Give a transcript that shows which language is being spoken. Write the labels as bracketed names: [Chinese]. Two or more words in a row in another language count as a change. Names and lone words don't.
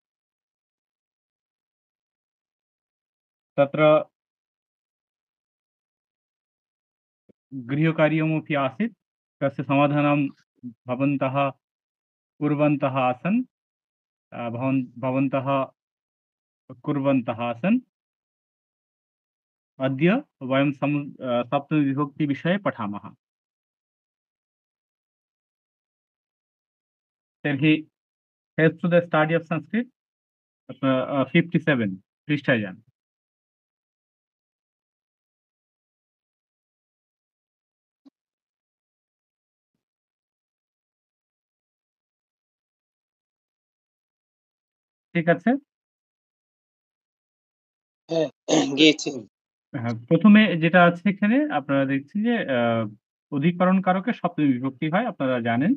[Sanskrit] तत्र गृहकार्यमपि आसीत्, तस्य समाधानं भवन्तः कुर्वन्तः आसन्। भवन्तः कुर्वन्तः आसन्। अद्य वयं सप्तमीविभक्तिविषये पठामः। तर्हि हेल्प टू द स्टडी ऑफ संस्कृत 57 पृष्ठाय যান। [Bangla] ঠিক আছে? হ্যাঁ, প্রথমে যেটা আছে এখানে আপনারা দেখছেন যে অধিকরণ কারকের সপ্তমী বিভক্তি হয়, আপনারা জানেন।